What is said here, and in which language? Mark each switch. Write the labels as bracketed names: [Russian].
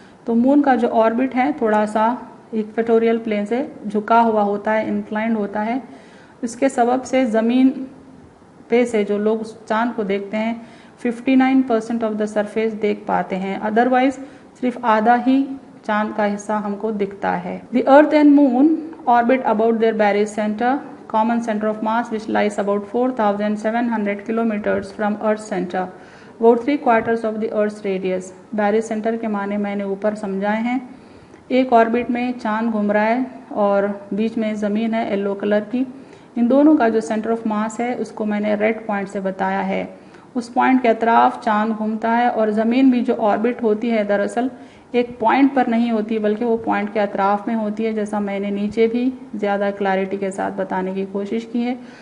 [Urdu] تو مون کا جو آربٹ ہے تھوڑا سا ایکویٹوریل پلین سے جھکا ہوا ہوتا ہے، انکلائنڈ ہوتا ہے. اس کے سبب سے زمین پہ سے جو لوگ چاند کو دیکھتے ہیں 59% آف دا سرفیس دیکھ پاتے ہیں، ادروائز صرف آدھا ہی چاند کا حصہ ہم کو دکھتا ہے. [English] The Earth and moon orbit about their barycentre common center of mass which lies about 4,700 kilometers from Earth's center, about 3/4 of the Earth's radius. [Urdu] Berries centre کے معنی میں نے اوپر سمجھائے ہیں. ایک آربٹ میں چاند گھوم رہا ہے اور بیچ میں زمین ہے یلو کلر کی. ان دونوں کا جو سینٹر آف ماس ہے اس کو میں نے ریڈ پوائنٹ سے بتایا ہے. اس پوائنٹ کے اطراف چاند گھومتا ہے، اور زمین بھی جو آربٹ ہوتی ہے دراصل ایک پوائنٹ پر نہیں ہوتی بلکہ وہ پوائنٹ کے اطراف میں ہوتی ہے، جیسا میں نے نیچے بھی زیادہ کلیئرٹی کے ساتھ بتانے کی کوشش کی ہے.